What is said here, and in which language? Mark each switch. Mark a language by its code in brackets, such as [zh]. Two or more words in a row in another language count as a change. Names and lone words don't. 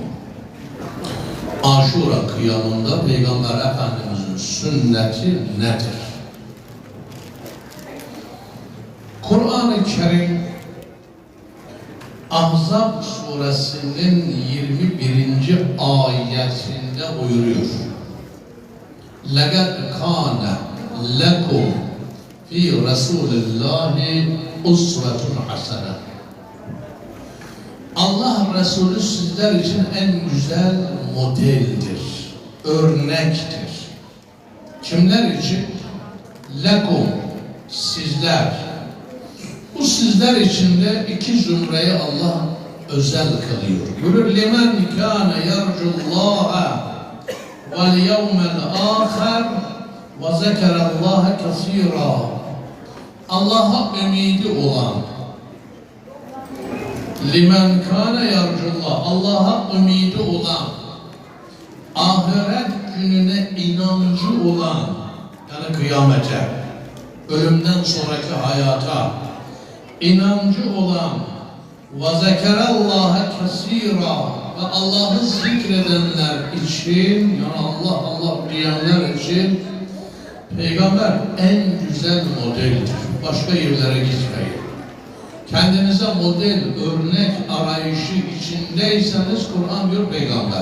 [tr] Aşura kıyamında Peygamber Efendimizin sünneti nedir? Kur'an-ı Kerim Ahzab suresinin 21. ayetinde buyuruyor. [ar] لَقَدْ كَانَ لَكُمْ فِي رَسُولِ اللّٰهِ اُسْوَةٌ حَسَنَةٌ. [tr] Allah Resulü sizler için en güzel modeldir, örnektir. Kimler için? لَكُمْ, sizler. Bu sizler içinde 2 zümreyi Allah özel kılıyor. Buyurur, [ar] لِمَنْ كَانَ يَرْجُ اللّٰهَ وَالْيَوْمَ الْآخَرِ وَذَكَرَ اللّٰهَ كَثِيرًا. [tr] Allah'a ümidi olan, [ar] لِمَنْ كَانَ يَرْجُ اللّٰهَ, [tr] Allah'a ümidi olan, ahiret gününe inancı olan, yani kıyamete, ölümden sonraki hayata inancı olan, [ar] وَذَكَرَ اللّٰهَ كَثِيرًا, [tr] ve Allah'ı zikredenler için, yani Allah diyenler için Peygamber en güzel modeldir. Başka yerlere gitmeyin. Kendinize model, örnek arayışı içindeyseniz Kur'an diyor Peygamber.